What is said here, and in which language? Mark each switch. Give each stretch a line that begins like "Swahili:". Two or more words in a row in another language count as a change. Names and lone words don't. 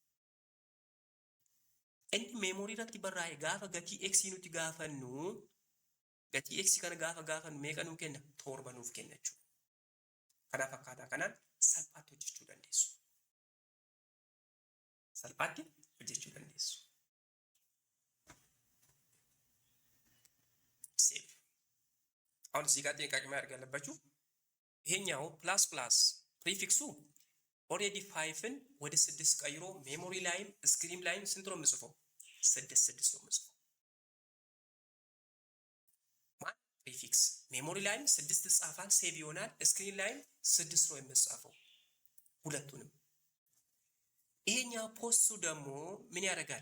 Oromo: Inni memorii irratti barraa'e gaafa gatii x nuti gaafannu gatii x kana gaafa gaafannu meeqa nuu kenna? Torba nuuf kenna jechuudha. Kanaaf akkaataa kanaan salphaatti hojjechuu dandeessu. Salphaatti hojjechuu dandeessu. Save.
Amharic: አሁን እዚህ ጋር ጥንቃቄ ማድረግ ያለባችሁ ይሄኛው
English: plus prefix already
Amharic: 5ን ወደ 6 ቀይሮ ሜሞሪ ላይም ስክሪን ላይም ስንት ነው የምጽፈው? 6 ነው የምጽፈው። ማን ፕሪፊክስ ሜሞሪ ላይም 6 ጻፋል፣ ሴቭ ይሆናል። ስክሪን ላይም 6 ነው የምጽፈው ሁለቱንም። ይሄኛው ፖስቱ ደግሞ ምን ያደርጋል?